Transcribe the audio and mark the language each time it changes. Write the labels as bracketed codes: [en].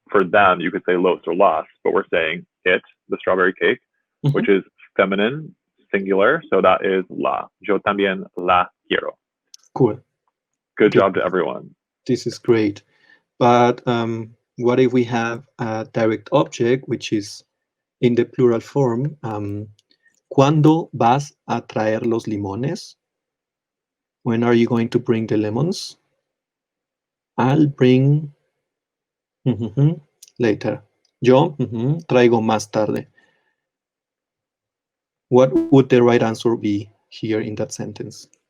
[en] For them, you could say los or las, but we're saying it, the strawberry cake, which is feminine, singular. So that is [es] la. Yo también la quiero. [en] Cool. Good job to everyone. This is great. But what if we have a direct object, which is in the plural form? [es] ¿Cuándo vas a traer los limones? [en] When are you going to bring the lemons? I'll bring later. [es] Yo traigo más tarde. [en] What would the right answer be here in that sentence?